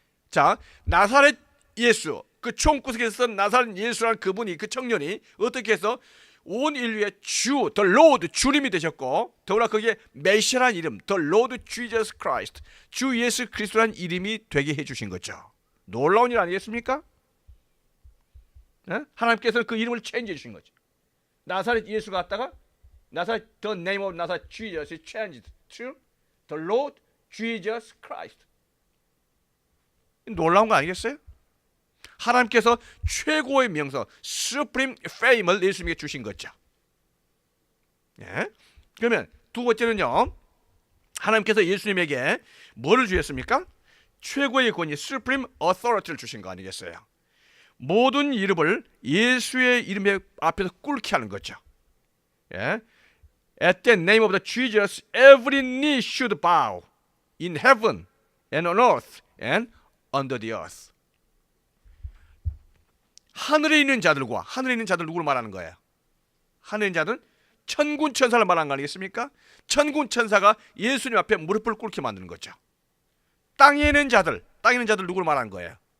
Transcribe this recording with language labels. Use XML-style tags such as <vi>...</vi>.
<ko>자, 나사렛 예수, 그 총구석에서 쓴 나사렛 예수라는 그분이, 그 청년이 어떻게 해서 온 인류의 주, The Lord, 주님이 되셨고, 더구나 거기에 메시아라는 이름, The Lord Jesus Christ, 주 예수 그리스도라는 이름이 되게 해주신 거죠. 놀라운 일 아니겠습니까? 하나님께서는 그 이름을 체인지해 주신 거죠. 나사렛 예수가 왔다가 나사렛,</ko> <en>The name of Nazareth Jesus is changed to The Lord Jesus Christ.</en> <ko>놀라운 거 아니겠어요? 하나님께서 최고의 명성, Supreme Fame을 예수님에게 주신 거죠. 예? 그러면 두 번째는요, 하나님께서 예수님에게 뭐를 주셨습니까? 최고의 권위, Supreme Authority를 주신 거 아니겠어요? 모든 이름을 예수의 이름 앞에서 꿇게 하는 거죠. 예?</ko> <en>At the name of the Jesus, every knee should bow in heaven and on earth and under the earth.</en> <ko>하늘에 있는 자들과, 하늘에 있는 자들 누구를 말하는 거예요? 하늘에 있는 자들은 천군 천사를 말하는 거 아니겠습니까? 천군 천사가 예수님 앞에 무릎을 꿇게 만드는 거죠. 땅에 있는 자들, 땅에 있는 자들 누구를 말하는 거예요?</ko>